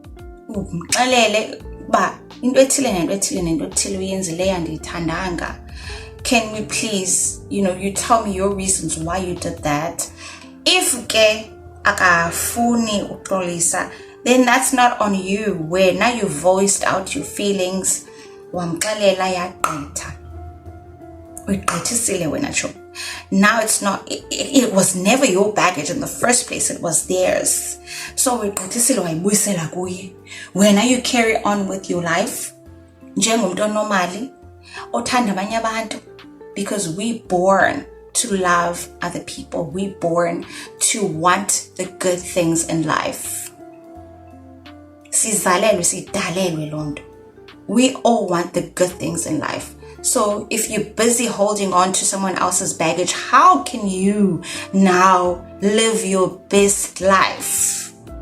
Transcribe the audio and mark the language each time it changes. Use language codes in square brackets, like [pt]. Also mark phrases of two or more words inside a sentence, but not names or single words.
[en] Can we please, you tell me your reasons why you did that. If [xh] akafuni uxolisa, [en] then that's not on you. Where now you voiced out your feelings, [xh] wamxelela yagqitha. Uyigqithisile wena cho. [en] Now it's not, it was never your baggage in the first place, it was theirs. [xh] So uyigqithisile wayibuyisela kuye. [en] When now you carry on with your life [xh] njengomntu onormally othanda abanye abantu, [en] because we born to love other people. We born to want the good things in life. We all want the good things in life. So if you're busy holding on to someone else's baggage, how can you now live your best life?